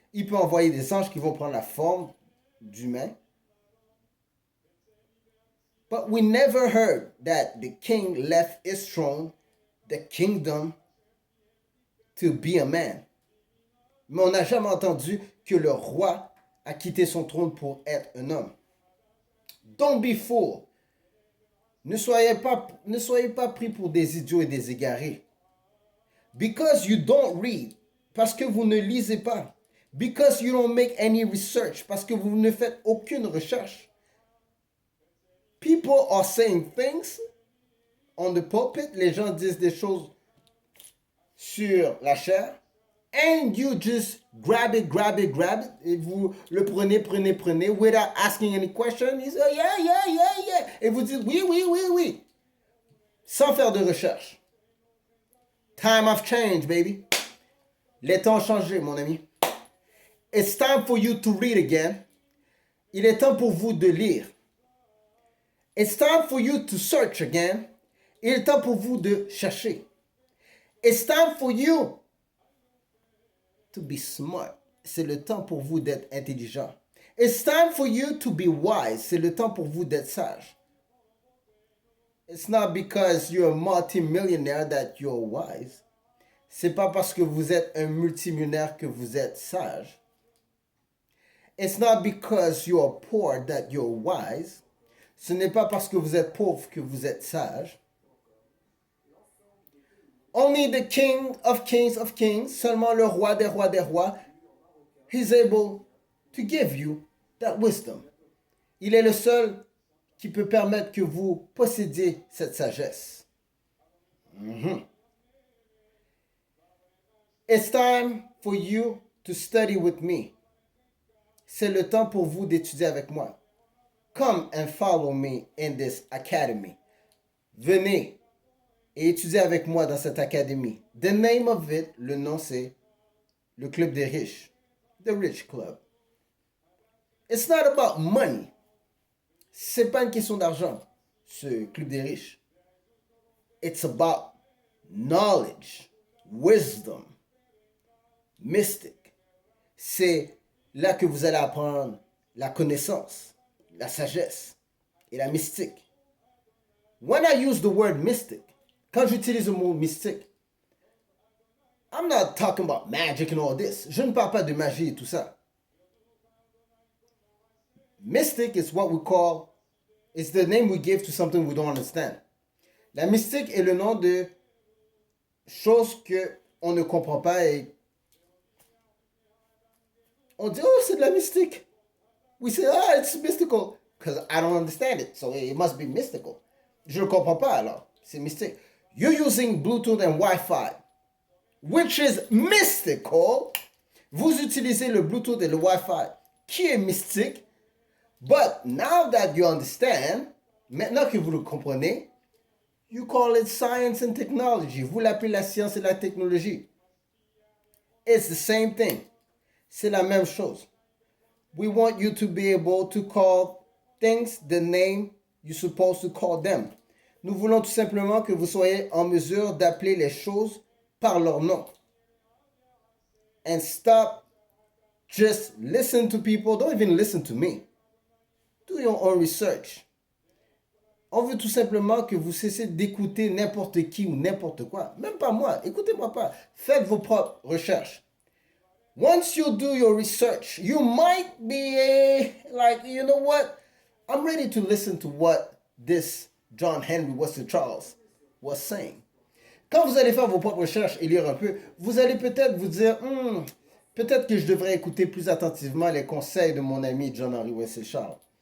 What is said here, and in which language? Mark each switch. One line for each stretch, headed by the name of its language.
French: Il peut envoyer des anges qui vont prendre la forme d'humain.
English: But we never heard that the king left his throne, the kingdom, to be a man.
French: Mais on n'a jamais entendu que le roi a quitté son trône pour être un homme.
English: Don't be fooled.
French: Ne soyez pas pris pour des idiots et des égarés.
English: Because you don't read,
French: parce que vous ne lisez pas.
English: Because you don't make any research,
French: parce que vous ne faites aucune recherche.
English: People are saying things on the pulpit.
French: Les gens disent des choses sur la chair.
English: And you just grab it.
French: Et vous le prenez,
English: without asking any question. You say, yeah.
French: Et vous dites, oui. Sans faire de recherche.
English: Time of change, baby.
French: Les temps ont changé, mon ami.
English: It's time for you to read again.
French: Il est temps pour vous de lire.
English: It's time for you to search again.
French: Il est temps pour vous de chercher.
English: It's time for you to be smart.
French: C'est le temps pour vous d'être intelligent.
English: It's time for you to be wise.
French: C'est le temps pour vous d'être sage.
English: It's not because you're a multimillionaire that you're wise.
French: C'est pas parce que vous êtes un multimillionnaire que vous êtes sage.
English: It's not because you're poor that you're wise.
French: Ce n'est pas parce que vous êtes pauvre que vous êtes sage.
English: Only the King of Kings,
French: seulement le roi des rois,
English: he's able to give you that wisdom.
French: Il est le seul qui peut permettre que vous possédiez cette sagesse.
English: It's time for you to study with me.
French: C'est le temps pour vous d'étudier avec moi.
English: Come and follow me in this academy.
French: Venez et étudiez avec moi dans cette académie.
English: The name of it,
French: le nom c'est le club des riches. The Rich Club.
English: It's not about money.
French: C'est pas une question d'argent, ce club des riches.
English: It's about knowledge, wisdom, mystic.
French: C'est là que vous allez apprendre la connaissance, la sagesse et la mystique.
English: When I use the word mystic,
French: quand j'utilise le mot mystique,
English: I'm not talking about magic and all this.
French: Je ne parle pas de magie et tout ça.
English: Mystic is what we call, it's the name we give to something we don't understand.
French: La mystique est le nom de choses que on ne comprend pas et on dit, oh, c'est de la mystique.
English: We say, oh, it's mystical. Because I don't understand it. So it must be mystical.
French: Je ne comprends pas alors. C'est mystique.
English: You're using Bluetooth and Wi-Fi, which is mystical.
French: Vous utilisez le Bluetooth et le Wi-Fi, qui est mystique.
English: But now that you understand,
French: maintenant que vous le comprenez,
English: you call it science and technology.
French: Vous l'appelez la science et la technologie.
English: It's the same thing.
French: C'est la même chose.
English: We want you to be able to call things the name you're supposed to call them.
French: Nous voulons tout simplement que vous soyez en mesure d'appeler les choses par leur nom.
English: And stop just listen to people. Don't even listen to me. Do your own research.
French: On veut tout simplement que vous cessez d'écouter n'importe qui ou n'importe quoi. Même pas moi. Écoutez-moi pas. Faites vos propres recherches.
English: Once you do your research, you might be like, you know what? I'm ready to listen to what this John Henry Wesley Charles was saying.
French: Quand vous allez faire vos propres recherches et lire un peu, vous allez peut-être vous dire, peut-être que je devrais écouter plus attentivement les conseils de mon ami John Henry Wesley Charles.